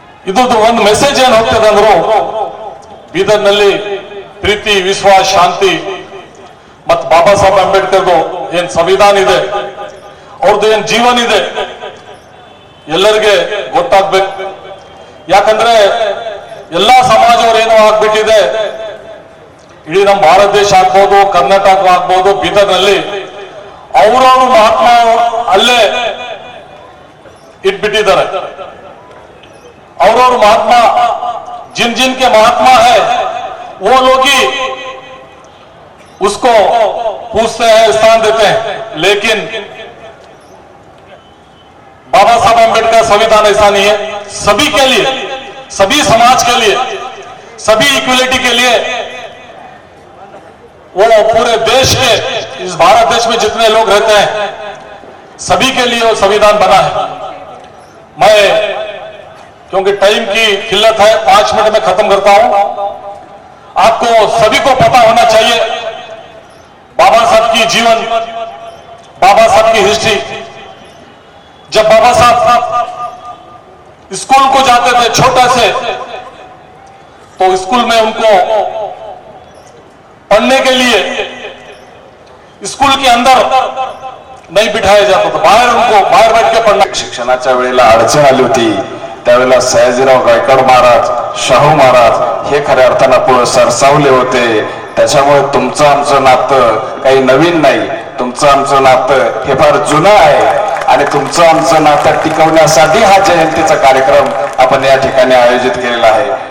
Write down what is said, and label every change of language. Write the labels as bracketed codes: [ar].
[kn] ಇದ್ದು ಒಂದು ಮೆಸೇಜ್ ಏನ್ ಹೋಗ್ತದೆ ಅಂದ್ರು, ಬೀದರ್ನಲ್ಲಿ ಪ್ರೀತಿ, ವಿಶ್ವಾಸ, ಶಾಂತಿ ಮತ್ತು ಬಾಬಾ ಸಾಹೇಬ್ ಅಂಬೇಡ್ಕರ್ದು ಏನ್ ಸಂವಿಧಾನ ಇದೆ, ಅವ್ರದ್ದು ಏನ್ ಜೀವನ ಇದೆ ಎಲ್ಲರಿಗೆ ಗೊತ್ತಾಗ್ಬೇಕು. ಯಾಕಂದ್ರೆ ಎಲ್ಲಾ ಸಮಾಜವ್ರು ಏನೋ ಆಗ್ಬಿಟ್ಟಿದೆ, ಇಡೀ ನಮ್ಮ ಭಾರತ ದೇಶ ಆಗ್ಬೋದು, ಕರ್ನಾಟಕ ಆಗ್ಬೋದು, ಬೀದರ್ನಲ್ಲಿ ಅವರವರು ಮಹಾತ್ಮ ಅಲ್ಲೇ ಇಟ್ಬಿಟ್ಟಿದ್ದಾರೆ. ಅವ್ರವ್ರ ಮಹಾತ್ಮ [hi] जिनके महात्मा है वो लोग ही उसको पूछते हैं, स्थान देते हैं. लेकिन बाबा साहब अंबेडकर संविधान ऐसा नहीं है. सभी के लिए, सभी समाज के लिए, सभी इक्वलिटी के लिए वो पूरे देश के, इस भारत देश में जितने लोग रहते हैं सभी के लिए वो संविधान बना है. मैं क्योंकि टाइम की किल्लत है, 5 मिनट में खत्म करता हूं. आपको सभी को पता होना चाहिए बाबा साहब की जीवन, बाबा साहब की हिस्ट्री. जब बाबा साहब स्कूल को जाते थे छोटे से, तो स्कूल में उनको पढ़ने के लिए स्कूल के अंदर नहीं बिठाया जाता था, बाहर बैठ के पढ़ना. [mr] शिक्षणाच्या वेळेला अडचण आली होती, त्यावेळेला सयाजीराव गायकवाड महाराज, शाहू महाराज हे खऱ्या अर्थानं पुढे सरसावले होते. त्याच्यामुळे तुमचं आमचं नातं काही नवीन नाही, तुमचं आमचं नातं हे फार जुनं आहे आणि तुमचं आमचं नातं टिकवण्यासाठी हा जयंतीचा कार्यक्रम आपण या ठिकाणी आयोजित केलेला आहे.